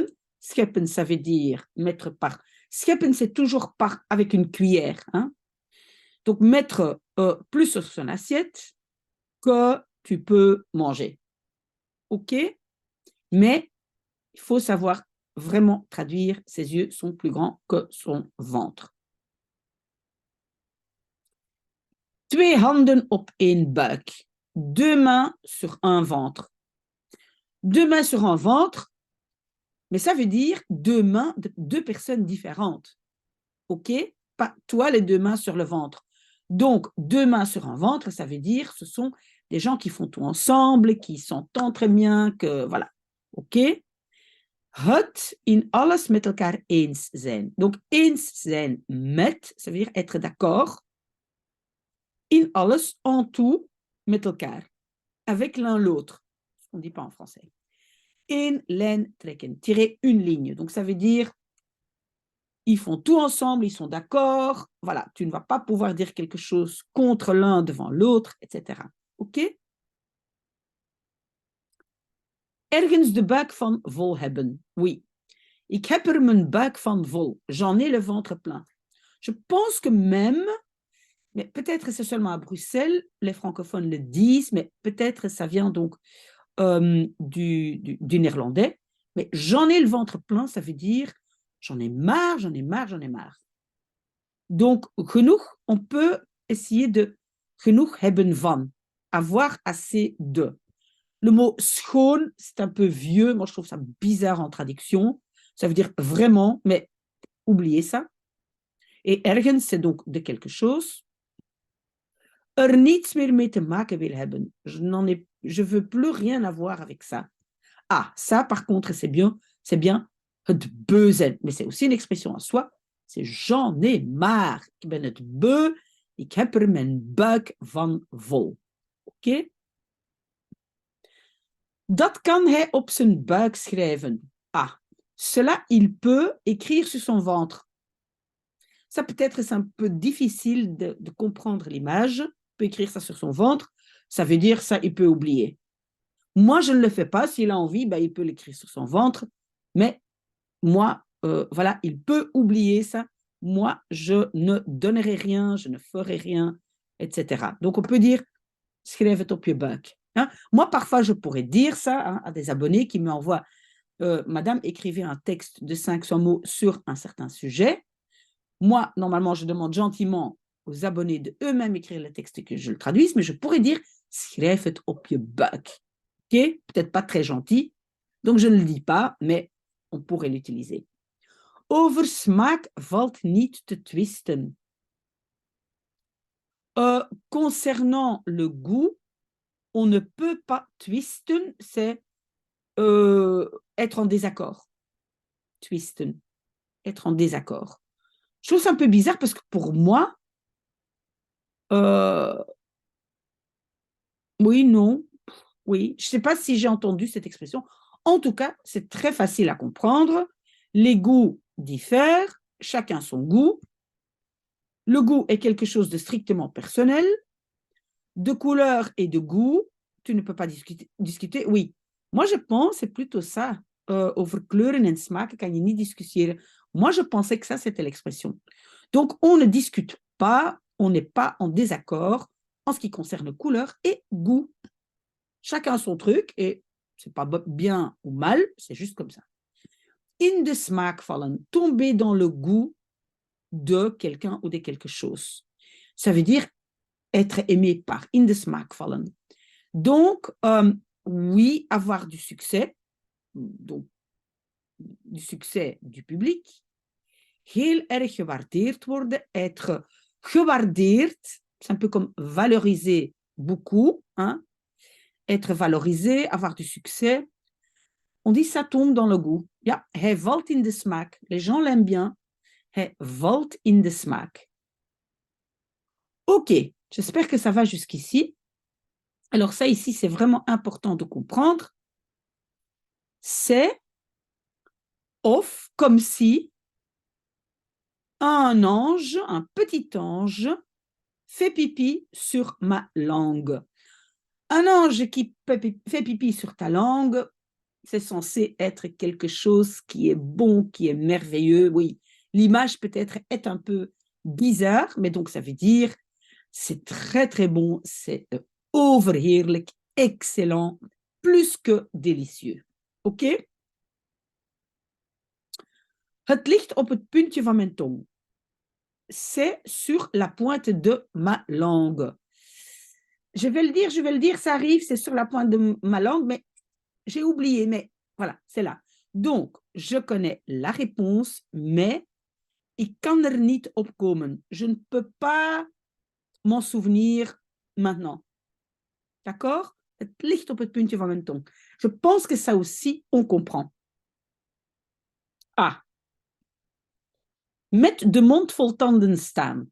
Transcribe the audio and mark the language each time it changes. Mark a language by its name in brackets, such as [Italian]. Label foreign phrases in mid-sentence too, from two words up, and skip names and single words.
[French] Scheppen, ça veut dire mettre par... Scheppen, c'est toujours par avec une cuillère. Hein? Donc, mettre plus sur son assiette que tu peux manger. OK? Mais il faut savoir vraiment traduire. Ses yeux sont plus grands que son ventre. [Dutch] Twee handen op één buik. [French] Deux mains sur un ventre. Deux mains sur un ventre, mais ça veut dire deux mains de deux personnes différentes. OK? Pas toi, les deux mains sur le ventre. Donc, deux mains sur un ventre, ça veut dire ce sont des gens qui font tout ensemble, qui s'entendent très bien, que voilà. OK? [Dutch] Het in alles met elkaar eens zijn. [French] Donc, [Dutch] eens zijn met, [French] ça veut dire être d'accord. [Dutch] In alles, [French] en tout, [Dutch] met elkaar. [French] Avec l'un l'autre. On ne dit pas en français. [Dutch] Een lijn trekken. [French] Tirer une ligne. Donc, ça veut dire ils font tout ensemble, ils sont d'accord. Voilà, tu ne vas pas pouvoir dire quelque chose contre l'un devant l'autre, etc. OK? [Dutch] Ergens de buik van vol hebben. [French] Oui. [Dutch] Ik heb er mijn buik van vol. [French] J'en ai le ventre plein. Je pense que même, mais peut-être c'est seulement à Bruxelles, les francophones le disent, mais peut-être ça vient donc du néerlandais. Mais j'en ai le ventre plein, ça veut dire j'en ai marre. Donc, genoeg, on peut essayer de [Dutch] genoeg hebben van, [French] avoir assez de. Le mot schoon, c'est un peu vieux. Moi, je trouve ça bizarre en traduction. Ça veut dire vraiment, mais oubliez ça. Et ergens, c'est donc de quelque chose. [Dutch] Er niets meer mee te maken wil hebben. [French] Je veux plus rien avoir avec ça. Ah, ça, par contre, c'est bien [Dutch] het beu zijn. [French] Mais c'est aussi une expression en soi. C'est j'en ai marre. [Dutch] Ik ben het beu. Ik heb er mijn buik van vol. Oké? Dat kan hij op zijn buik schrijven. [French] Ah, cela, il peut écrire sur son ventre. Ça, peut-être, c'est un peu difficile de comprendre l'image. Il peut écrire ça sur son ventre. Ça veut dire ça, il peut oublier. Moi, je ne le fais pas. S'il a envie, ben, il peut l'écrire sur son ventre. Mais moi, voilà, il peut oublier ça. Moi, je ne donnerai rien, je ne ferai rien, etc. Donc, on peut dire, [Dutch] schrijf het op je buik. [French] Hein? Moi, parfois, je pourrais dire ça hein, à des abonnés qui m'envoient Madame, écrivez un texte de 500 mots sur un certain sujet. Moi, normalement, je demande gentiment aux abonnés de eux-mêmes écrire le texte et que je le traduise, mais je pourrais dire [Dutch] schrijf het op je buik. [French] Okay? Peut-être pas très gentil, donc je ne le dis pas, mais on pourrait l'utiliser. [Dutch] Over smaak valt niet te twisten. [French] Concernant le goût, on ne peut pas twisten, c'est être en désaccord. Twisten, être en désaccord. Je trouve ça un peu bizarre parce que pour moi, oui, non, oui. Je ne sais pas si j'ai entendu cette expression. En tout cas, c'est très facile à comprendre. Les goûts diffèrent, chacun son goût. Le goût est quelque chose de strictement personnel. De couleur et de goût, tu ne peux pas discuter. Oui, moi je pense, c'est plutôt ça. [Dutch] Over kleuren en smaken kan je niet discussiëren. [French] Moi, je pensais que ça, c'était l'expression. Donc, on ne discute pas, on n'est pas en désaccord en ce qui concerne couleur et goût. Chacun son truc et c'est pas bien ou mal, c'est juste comme ça. [Dutch] In de smaak vallen, [French] tomber dans le goût de quelqu'un ou de quelque chose. Ça veut dire être aimé par, [Dutch] in de smaak vallen. [French] Donc, oui, avoir du succès, donc du succès du public, [Dutch] heel erg gewaardeerd worden, [French] être gewaardeerd, c'est un peu comme valoriser beaucoup, hein? Être valorisé, avoir du succès. On dit ça tombe dans le goût. [Dutch] Ja, hij valt in de smaak. [French] Les gens l'aiment bien. [Dutch] Hij valt in de smaak. [French] Ok, j'espère que ça va jusqu'ici. Alors ça ici, c'est vraiment important de comprendre. C'est of, comme si un ange, un petit ange, fait pipi sur ma langue. Un ange qui fait pipi sur ta langue, c'est censé être quelque chose qui est bon, qui est merveilleux. Oui, l'image peut-être est un peu bizarre, mais donc ça veut dire c'est très très bon, c'est overheerlijk, excellent, plus que délicieux. Ok? [Dutch] Het ligt op het puntje van mijn tong. [French] C'est sur la pointe de ma langue. Je vais le dire, ça arrive, c'est sur la pointe de ma langue, mais j'ai oublié, mais voilà, c'est là. Donc, je connais la réponse, mais [Dutch] ik kan er niet op komen. [French] Je ne peux pas m'en souvenir maintenant. D'accord? [Dutch] Het ligt op het puntje van mijn tong. [French] Je pense que ça aussi, on comprend. Ah. [Dutch] Met de mond vol tanden staan.